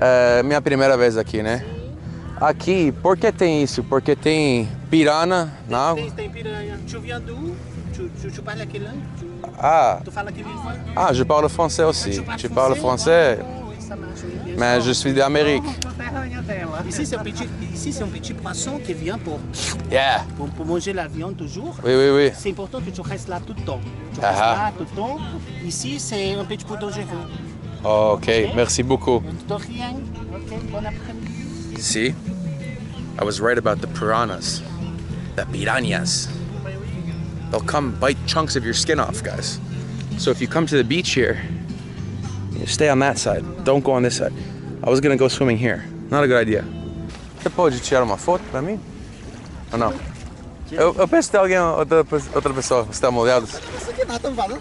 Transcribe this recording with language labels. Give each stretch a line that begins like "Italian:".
Portuguese: É minha primeira vez aqui, né? Aqui, por que tem isso? Porque tem piranha na água? Tem piranha.
French: Tu viens d'où? Tu parles quelle langue? Ah, Tu parles quelle langue? ah, je parle français aussi. Tu parles français? Oui, ça marche. Oui, bien Mais sûr. je suis d'Amérique. Ici, c'est un petit poisson qui vient
English: Yeah.
French: pour manger la viande toujours. Oui, oui, oui. C'est important que tu restes là tout le temps. Tu restes Ah. là tout le temps. Ici, c'est un petit peu dangereux. Ok, merci beaucoup. De rien. Ok, bon après-midi.
English: See? I was right about the piranhas. The piranhas. They'll come bite chunks of your skin off, guys. So if you come to the beach here, you stay on that side. Don't go on this side. I was gonna go swimming here. Not a good idea.
Portuguese: Você pode tirar uma foto pra mim? Ou não? Eu penso que tem alguém, outra pessoa, você está molhado. Isso aqui tá tão valendo.